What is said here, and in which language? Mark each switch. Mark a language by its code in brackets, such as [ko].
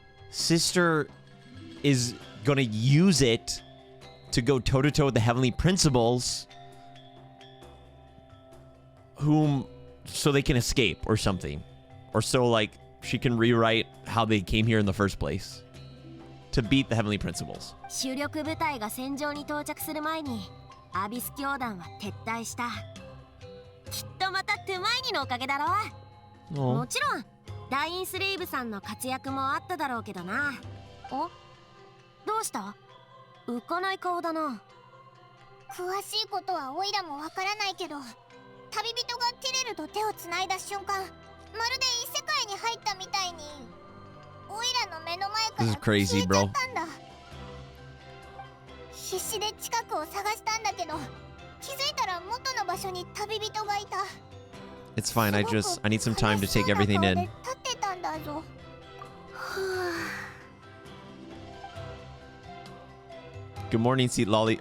[en] Sister is gonna use it to go toe-to-toe with the Heavenly Principles. So they can escape or something. Or so, like, she can rewrite how they came here in the first place. To beat the Heavenly Principles. [ja] 主力部隊が戦場に到着する前にアビス教団は撤退した。きっとまたトゥマイニのおかげだろう。もちろんダインスレイブさんの活躍もあっただろうけどな。お、どうした？浮かない顔だな。詳しいことはオイラもわからないけど、旅人がティレルと手をつないだ瞬間、まるで異世界に入ったみたいにオイラの目の前から消えちゃったんだ。必死で近くを探したんだけど、気づいたら元の場所に旅人がいた。 [en] It's fine. I need some time to take everything in. [ja] 立ってたんだぞ。 [en] Good morning, Seat Lolly.